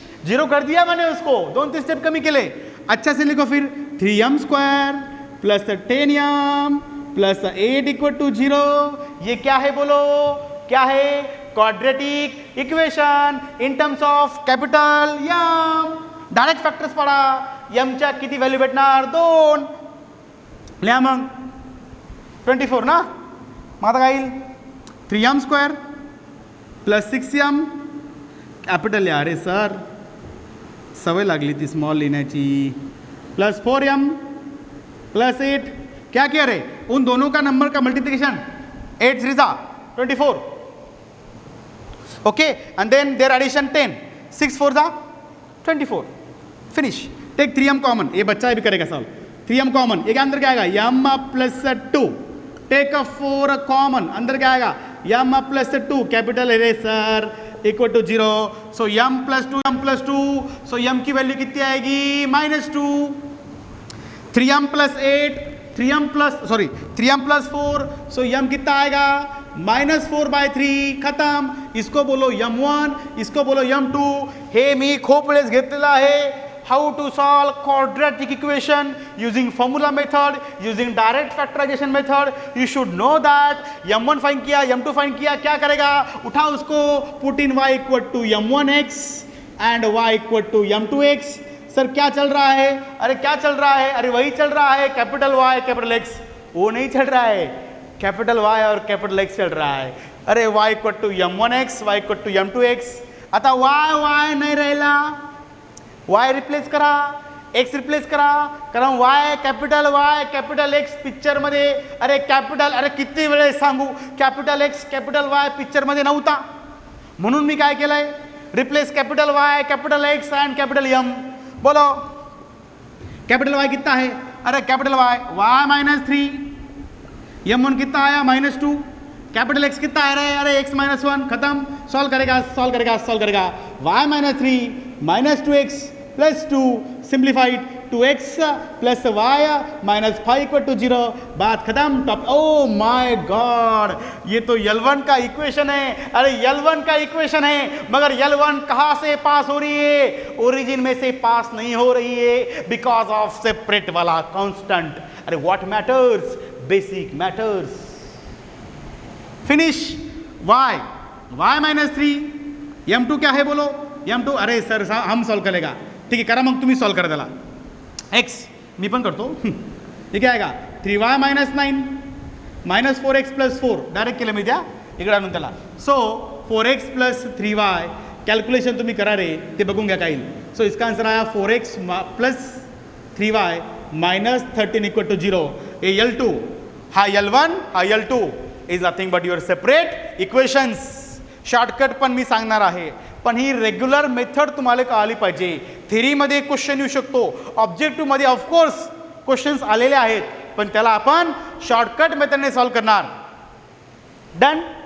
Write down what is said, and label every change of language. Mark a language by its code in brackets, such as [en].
[hi] 0 कर दिया मैंने उसको, [mr] 2-3 स्टेप कमी केले. [hi] अच्छा से लिखो फिर 3m² plus 10m plus 8 equal to 0. ये क्या है बोलो, क्या है, quadratic equation in terms of capital m. [mr] Direct factors पडा, m च्या किती व्हॅल्यू भेटणार, 2. लिहा मग 24 ना. मग आता काय येईल, 3m² प्लस 6m कॅपिटल आहे. अरे सर सवय लागली ती स्मॉल लिहिण्याची. [hi] प्लस 4m प्लस 8, क्या किया रे, उन दोनों का नंबर का multiplication, 8 3 24. [en] Okay, and then there addition 10, 6 4 24, finish. [hi] Take 3m common, ये बच्चा भी करेगा सॉल्व. 3m कॉमन, ये अंदर क्या आएगा, m प्लस 2. टेक 4 कॉमन, अंदर क्या आएगा, m प्लस 2 कैपिटल है sir equal to 0. So m plus 2, so m की वैल्यू कितनी आएगी, -2. 3m प्लस 8, 3m प्लस 4, सो m कितना आएगा, -4/3, खत्म. इसको बोलो m1, इसको बोलो m2. [mr] हे मी खूप वेळेस घेतलेला आहे. [en] How to solve quadratic equation using formula method, using direct factorization method. You should know that. [hi] m1 find किया, m2 फाइंड किया, क्या करेगा, उठा उसको, put in y equal to m1x and y equal to m2x. Sir क्या चल रहा है, अरे क्या चल रहा है, अरे वही चल रहा है, कैपिटल Y कैपिटल X. वो नहीं चल रहा है, कैपिटल Y और कैपिटल X चल रहा है. [mr] अरे y equal to m1x, y equal to m2x. आता y नाही राहिला, y रिप्लेस करा, x रिप्लेस करा, कारण y कॅपिटल X पिक्चर मध्ये. अरे कॅपिटल, अरे किती वेळेस सांगू, capital X capital Y picture मध्ये नव्हता, म्हणून मी काय केलंय, replace capital Y capital X end capital M. [hi] बोलो कैपिटल Y कितना है, अरे कैपिटल y-3, m1 कितना आया, -2. कैपिटल X कितना आ रहा है, अरे x-1, खत्म. सॉल्व करेगा y-3 -2x [en] Plus 2 simplified 2x plus y minus 5 equal to 0, बात खत्म. Top. [hi] ओ माय गॉड, ये तो L1 का इक्वेशन है. अरे L1 का इक्वेशन है, मगर L1 कहाँ से पास हो रही है? ओरिजिन में से पास नहीं हो रही है, बिकॉज ऑफ सेपरेट वाला कांस्टेंट. [en] अरे what matters? Basic matters. Finish. [hi] y minus 3, m2 क्या है बोलो? [mr] m2, [hi] अरे सर हम सॉल्व करेगा. [mr] ठीक आहे, करा मग, तुम्ही सॉल्व करा त्याला. x मी पण करतो. हे काय आएगा? 3y minus 9 minus 4x plus 4, direct केलं मी त्या इकडे आणून त्याला. So 4x plus 3y calculation तुम्ही करा रे, ते बघून घ्या काय येईल. [hi] सो इसका आंसर आया 4x plus 3y minus 13 equal to 0. [en] ए L2 हा L1 हा L2 is nothing but your separate equations. [mr] Shortcut पण मी सांगणार आहे, पण ही रेग्युलर मेथड तुम्हाला कळाली पाहिजे. थेरीमध्ये क्वेश्चन येऊ शकतो, ऑब्जेक्टिव्हमध्ये ऑफकोर्स क्वेश्चन्स आलेले आहेत, पण त्याला आपण शॉर्टकट मेथडने सॉल्व करणार. डन.